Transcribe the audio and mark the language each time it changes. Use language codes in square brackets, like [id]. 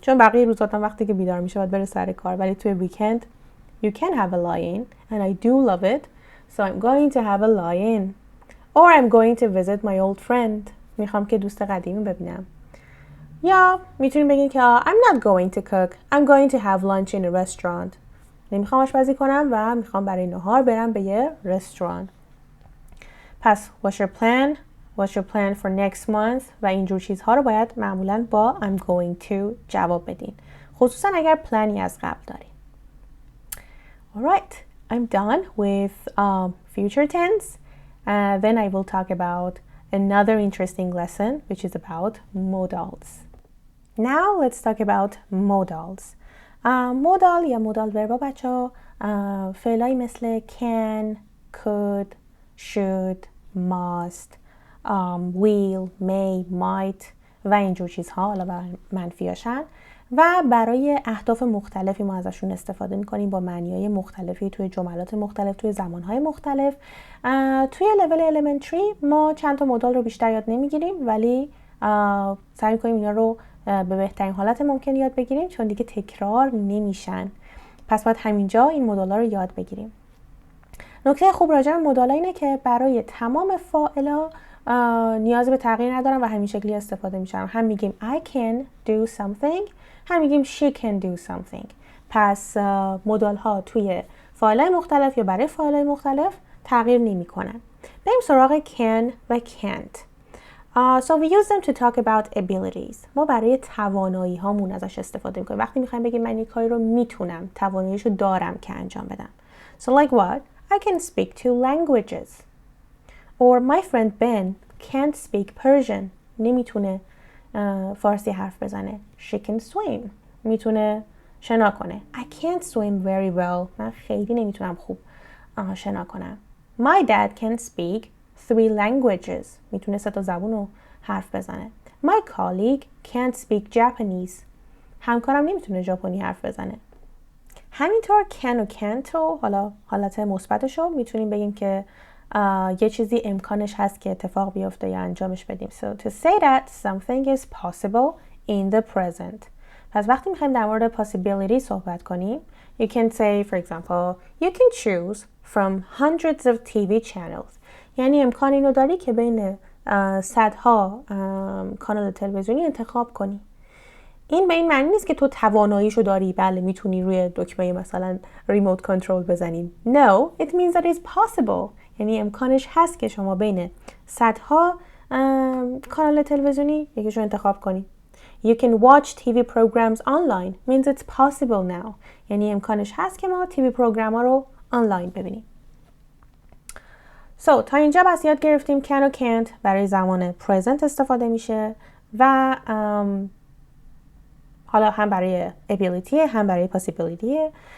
[fa] چون بقیه روزاتون وقتی که بیدار میشه باید بره سر کار ولی توی ویکند [en] you can have a lie-in and I do love it. So I'm going to have a lie-in. Or I'm going to visit my old friend. [fa] میخوام که دوست قدیمی ببینم. یا میتونین بگین که [en] I'm not going to cook. I'm going to have lunch in a restaurant. [fa] نمیخوام آشپزی کنم و میخوام برای نهار برم به یه رستوران. [en] پس what's your plan? What's your plan for next month? [fa] و اینجور چیزها رو باید معمولاً با I'm going to جواب بدین. خصوصاً اگر پلانی از قبل دارین. [en] Alright, I'm done with future tense. Then I will talk about another interesting lesson which is about modals. Now let's talk about modals. [fa] مودال یا مودال وربا بچه‌ها فعلایی مثل can, could, should, must, will, may, might و اینجور چیزها، حالا منفیاشن و برای اهداف مختلفی ما ازشون استفاده میکنیم با معنی‌های مختلفی توی جملات مختلف، توی زمانهای مختلف. توی لول المنتری ما چند تا مودال رو بیشتر یاد نمیگیریم، ولی سعی میکنیم اینا رو به بهترین حالت ممکن یاد بگیریم چون دیگه تکرار نمیشن. پس باید همینجا این مودال‌ها رو یاد بگیریم. نکته خوب راجع به مودال‌ها اینه که برای تمام فاعلا نیاز به تغییر ندارن و همین شکلی استفاده میشن. هم میگیم [en] I can do something، هم میگیم she can do something. [fa] پس مودال‌ها توی فاعل‌های مختلف یا برای فاعل‌های مختلف تغییر نمی‌کنن. بریم سراغ can و can't. [en] So we use them to talk about abilities. [fa] ما برای توانایی هامون ازش استفاده میکنیم. وقتی میخوایم بگیم من یک کاری رو میتونم، تواناییشو دارم که انجام بدم. [en] So like what? I can speak 2 languages. Or my friend Ben can't speak Persian. [fa] نمیتونه فارسی حرف بزنه. [en] She can swim. [fa] میتونه شنا کنه. [en] I can't swim very well. [fa] من خیلی نمیتونم خوب شنا کنم. [en] My dad can speak 3 languages. [fa] میتونه 3 تا زبون رو حرف بزنه. [en] My colleague can't speak Japanese. [fa] همکارم نمیتونه ژاپنی حرف بزنه. همینطور can و can't رو حالا حالت مثبتش رو میتونیم بگیم که یه چیزی امکانش هست که اتفاق بیفته یا انجامش بدیم. [en] So to say that something is possible in the present. [fa] پس وقتی میخوایم در مورد possibility صحبت کنیم [en] you can say for example you can choose from hundreds of TV channels. [fa] یعنی امکان اینو داری که بین صدها کانال تلویزیونی انتخاب کنی. این به این معنی نیست که تو تواناییشو داری، بله میتونی روی دکمه مثلا ریموت کنترل بزنی. [en] No, it means that it's possible. [fa] یعنی امکانش هست که شما بین صدها کانال تلویزیونی یکیشو انتخاب کنی. [en] You can watch TV programs online. Means it's possible now. [fa] یعنی امکانش هست که ما TV پروگرام ها رو آنلاین ببینیم. So تا اینجا بس یاد گرفتیم can و can't برای زمان present استفاده میشه و حالا هم برای ability هم برای possibility.